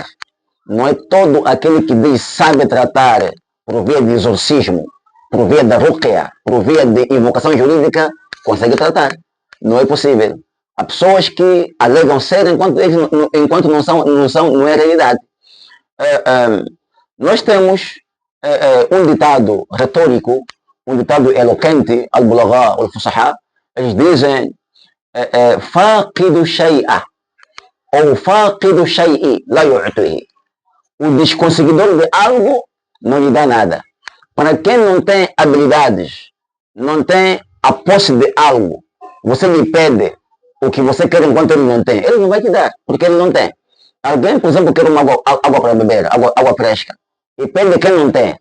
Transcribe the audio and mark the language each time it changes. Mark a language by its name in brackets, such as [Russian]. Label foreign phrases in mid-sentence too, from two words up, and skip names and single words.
[Portuguese] Não é todo aquele que diz sabe tratar por via de exorcismo, por via da ruqya, por via de invocação jurídica, consegue tratar. Não é possível. Há pessoas que alegam ser enquanto não é realidade. Nós temos um ditado retórico, um ditado eloquente, [Arabic] البلغاء، الفصحاء, [Portuguese] eles dizem [Arabic] فاقد شيئا، أو فاقد شيء، لا يعطيه. [Portuguese] O desconseguidor de algo não lhe dá nada. Para quem não tem habilidades, não tem a posse de algo, você lhe pede o que você quer enquanto ele não tem. Ele não vai te dar, porque ele não tem. Alguém, por exemplo, quer uma água para beber, água fresca, e pede quem não tem.